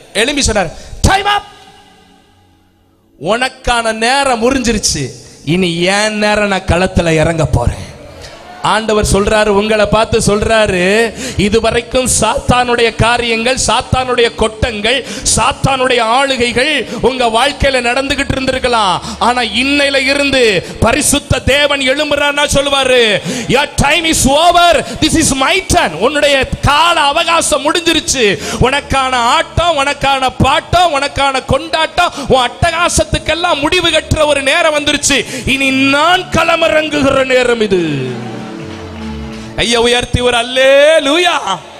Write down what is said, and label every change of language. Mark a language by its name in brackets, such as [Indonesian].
[Tamil] எழும்பி சொன்னார், டைம் அப், உனக்கான நேரம் முடிஞ்சிருச்சு, இனி ஏன் நேரம் நான் களத்துல இறங்க போறேன். ஆண்டவர் சொல்றாரு, உங்களை பார்த்து சொல்றாரு, இதுவரைக்கும் சாத்தானுடைய காரியங்கள், சாத்தானுடைய கொட்டங்கள், சாத்தானுடைய ஆளுகைகள் உங்க வாழ்க்கையில நடந்துகிட்டு இருந்திருக்கலாம். ஆனா இன்னையில இருந்து பரிசுத்த தேவன் எழும்புறான்னா சொல்லுவாரு, [English] your time is over, this is my turn. [Tamil] உன்னுடைய கால அவகாசம் முடிஞ்சிருச்சு. உனக்கான ஆட்டம், உனக்கான பாட்டம், உனக்கான கொண்டாட்டம், உன் அட்டகாசத்துக்கெல்லாம் முடிவு கட்டுற ஒரு நேரம் வந்துருச்சு. இனி நான் களமிறங்குகிற நேரம் இது. ஐயா உயர்த்தி ஒரு அல்லேலூயா.